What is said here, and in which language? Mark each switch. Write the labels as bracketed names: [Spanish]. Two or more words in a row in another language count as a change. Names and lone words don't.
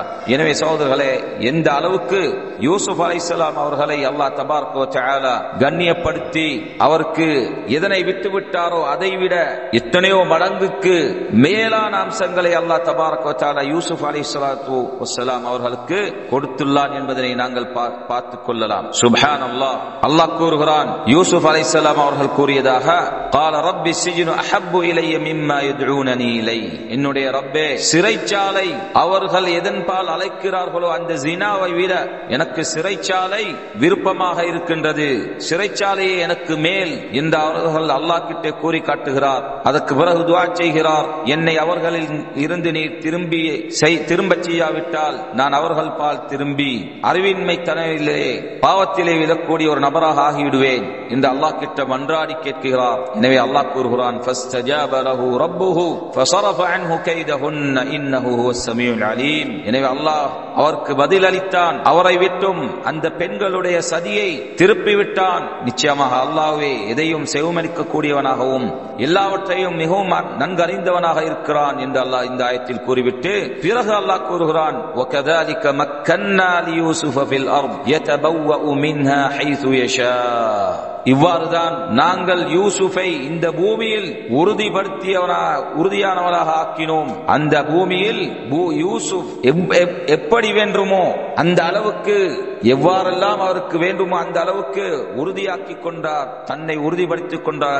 [Tamil] எனவே சகோதரர்களே, எந்த அளவுக்கு யூசுப் அலைஹிஸ்ஸலாம் அவர்களை அல்லாஹ் [Arabic] تبارك وتعالى [Tamil] கண்ணியப்படுத்தி அவருக்கு எதனை விட்டுவிட்டாரோ அதைவிட எத்தனையோ மடங்குக்கு மேலான அம்சங்களை அல்லாஹ் [Arabic] تبارك وتعالى [Tamil] யூசுப் [Arabic] عليه الصلاة والسلام [Tamil] அவர்களுக்கு கொடுத்துள்ளான் என்பதனை நாங்கள் பார்த்துக் கொள்ளலாம். சுப்ஹானல்லாஹ். அல்லாஹ் கூறுகிறான், யூசுப் அலைஹிஸ்ஸலாம் அவர்கள் கூறியதாக, [Arabic] قال رب السجن احب الي مما يدعونني اليه. [Tamil] என்னுடைய ரப்பே, சிறைச்சாலை அவர்கள் எதன்பால் அழைக்கிறார்களோ அந்த ஜினாவை விட எனக்கு சிறைச்சாலை விருப்பமாக இருக்கின்றது. சிறைச்சாலையே எனக்கு மேல் என்று அவர்கள் அல்லாஹ் கிட்டே கூறி காட்டுகிறார். அதற்கு பிறகு துஆ செய்கிறார், என்னை அவர்களில் இருந்து நீ திரும்ப செய்யாவிட்டால் நான் அவர்கள் பால் திரும்பி அறிவின்மை தனவிலே பாவத்திலே விழக்கூடிய ஒரு நபராக ஆகிவிடுவேன் என்று அல்லாஹ் கிட்ட மன்றாடி கேட்கிறார். எனவே அல்லாஹ் கூறுகிறான், [Arabic] فاستجاب له ربه فصرف عنه كيدهن انه هو السميع العليم. [Tamil] எனவே அல்லாஹ் அவருக்கு பதில் அளித்தான். அவரை விட்டும் அந்த பெண்களுடைய சதியை திருப்பி விட்டான். நிச்சயமாக அல்லாஹ்வே எதையும் செவமளிக்க கூடியவனாகவும் எல்லாவற்றையும் மிகவும் நன்கறிந்தவனாக இருக்கிறான் என்று அல்லாஹ் இந்த ஆயத்தில் கூறிவிட்டு பிறகு அல்லாஹ் கூறுகிறான், [Arabic] وكذلك مكنا ليوسف في الارض يتبوأ منها حيث يشاء. [Tamil] இவ்வாறுதான் நாங்கள் யூசுஃபை இந்த பூமியில் உறுதியானவராக ஆக்கினோம். அந்த பூமியில் யூசுப் எப்படி வேண்டுமோ அந்த அளவுக்கு, எவ்வாறெல்லாம் அவருக்கு வேண்டுமோ அந்த அளவுக்கு உறுதியாக்கி கொண்டார், தன்னை உறுதிப்படுத்திக் கொண்டார்.